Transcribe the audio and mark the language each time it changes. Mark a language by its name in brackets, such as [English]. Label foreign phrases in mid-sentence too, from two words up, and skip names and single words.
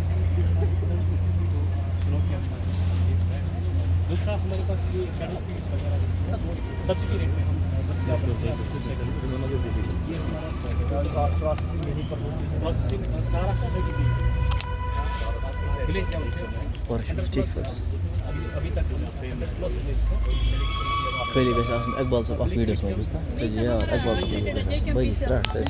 [Hindi] दूसरा हमारे पास ये [English] cattle feeds [Hindi] वगैरह [English] subsidy rate [Hindi] में हम ये हमारा प्रोसेसिंग सारा सोसाइटी की [English] village level [Hindi] पे अभी तक [Kashmiri] خیلی گژھِ آسُن اقبال صٲب اَتھ ویٖڈیوَس منٛز بوٗزتھا ژٕ چھِ یاد اقبال صٲب گژھِ آسُن بٲقی ترٛٹھ سٲرسٕے